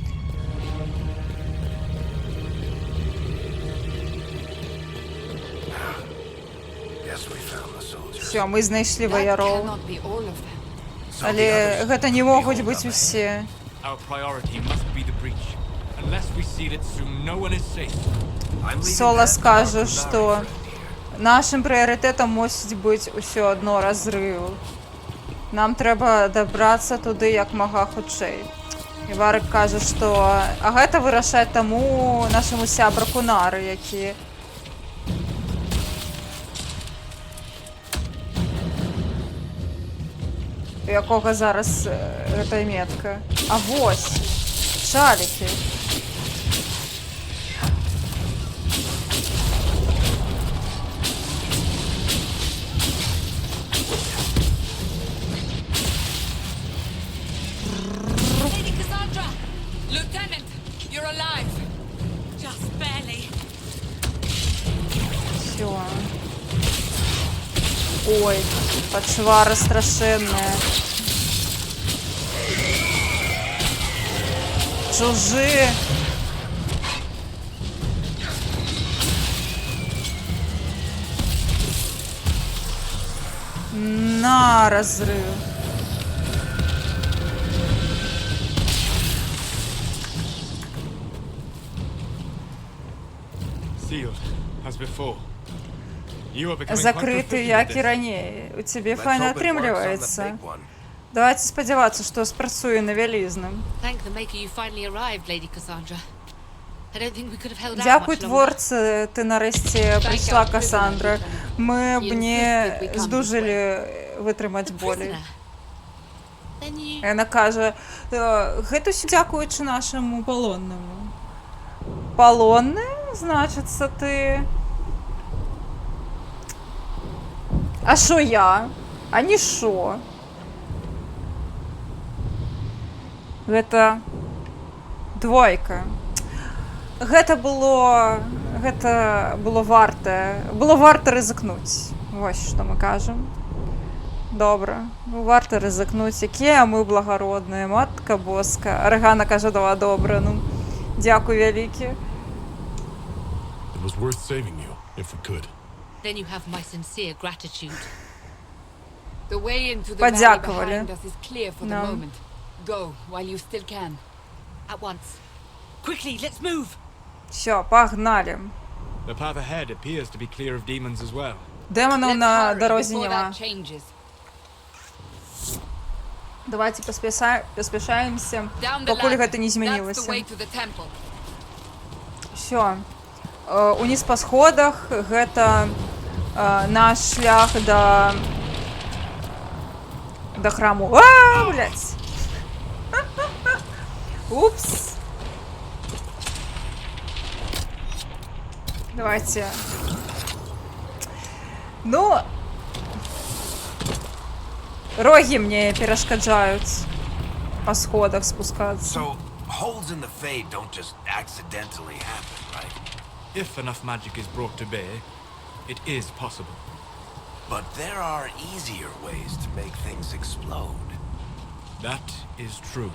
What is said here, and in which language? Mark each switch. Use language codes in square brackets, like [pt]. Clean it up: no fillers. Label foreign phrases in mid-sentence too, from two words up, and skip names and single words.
[en] Guess we found the soldiers. [uk] Все, ми знайшли [en] That [be] вояров. [en] cannot be all of them. [be] Але гэта не могуць быць усе. [en] Our priority must be the breach. Unless we seal it soon, no one is safe. I'm leaving [be] Солас [en] that to [be] кажа, [en] Dr. [be] што [en] Nari friend here. [be] нашим прыярытэтам мусіць быць усё адно разрыў. Нам трэба дабрацца туды як мага хутчэй. І Варык кажа, што а гэта вырашаць таму нашаму сябраку Нары, які у якога зараз гэтая метка. А вось шалікі. [en] Lady Cassandra! Lieutenant, you're alive. Just barely. [be] Всё. Ой, пачвара страшэнная. Чужы. На разрыв. [en] Sealed, as before. You are becoming quite [be] Закрыты, [en] proficient at [be] як і [en] this. [be] раней. У цябе [en] Let's [be] файна [en] hope it works on the [be] атрымліваецца. [en] big one. [be] Давайте спадзявацца, што спрацуе на вялізным. [en] Thank the Maker you finally arrived, Lady Cassandra. I don't think we could have held out [be] Дзякуй [en] much longer. [be] творцы, ты нарэшце прыйшла, Касандра. Мы б не здужылі вытрымаць болей. [en] Prisoner. Then you... [be] Яна кажа, гэта ўсё дзякуючы нашаму палоннаму. Палонны, значыцца, ты... А шо я? А не шо? Гэта двойка. Гэта было варта рызыкнуць. Вось што мы кажам. Добра, варта рызыкнуць. Якія мы благародныя, [pl] matka boska. [be] Аргана кажа, дала добра, ну. Дзякуй вялікі. [en] It was worth saving you, if we could. Then you have my sincere gratitude. The way into the valley [uk] Подякували. [en] behind us is clear for the [be] Да. [en] moment. Go while you still can. At once. Quickly, let's move! [ru] Всё, погнали. [en] The path ahead appears to be clear of demons as well. [uk] Демонов [en] Let's [uk] на [en] hurry [uk] дорозі [en] before [uk] нема. [en] that changes. [ru] Давайте поспешаемся, [en] Down the [be] покуль [en] ladder. [be] гэта не [en] That's the [be] змянілася. [en] way to the temple. [be] Все. Уніз па сходах, гэта наш шлях до храму. [ru] А, блядь. Упс. Давайте. [uk] Ну, роги мне перешкоджают по сходах спускаться. [en] So, holes in the Fade don't just accidentally happen, right? If enough magic is brought to bear, it is possible. But there are easier ways to make things explode. That is true.